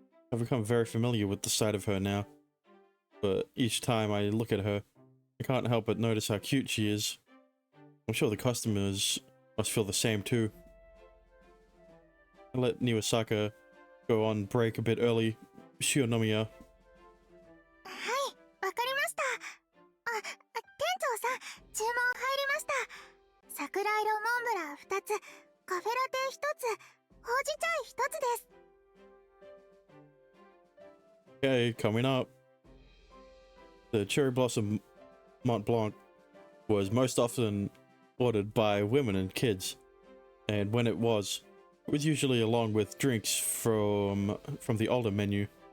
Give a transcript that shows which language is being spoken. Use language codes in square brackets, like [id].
[en] I've become very familiar with the sight of her now, but each time I look at her, I can't help but notice how cute she is. I'm sure the customers must feel the same too. I let Niwasaka go on break a bit early. Shionomiya. [ja] はい、わかりました。店長さん、注文入りました。桜色モンブラン2つ、カフェラテ1つ、ほうじ茶1つです。 [en] Okay, coming up. The Cherry Blossom Mont Blanc was most often ordered by women and kids, and when it was, It was usually along with drinks from the older menu.